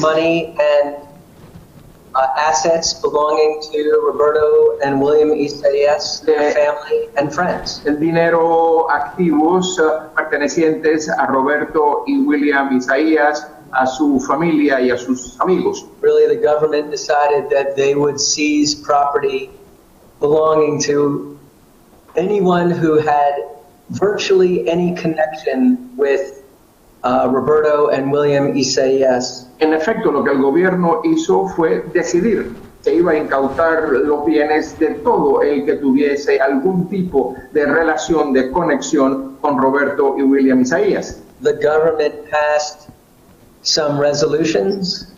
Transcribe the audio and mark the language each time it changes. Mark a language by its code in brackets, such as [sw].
[en] Money and assets belonging to Roberto and William Isaías, their family and friends. [es] El dinero, activos pertenecientes a Roberto y William Isaías, a su familia y a sus amigos. [en] Really, the government decided that they would seize property belonging to anyone who had virtually any connection with Roberto and William Isaías. [es] En efecto, lo que el gobierno hizo fue decidir que iba a incautar los bienes de todo el que tuviese algún tipo de relación, de conexión con Roberto y William Isaías. [en] The government passed some resolutions.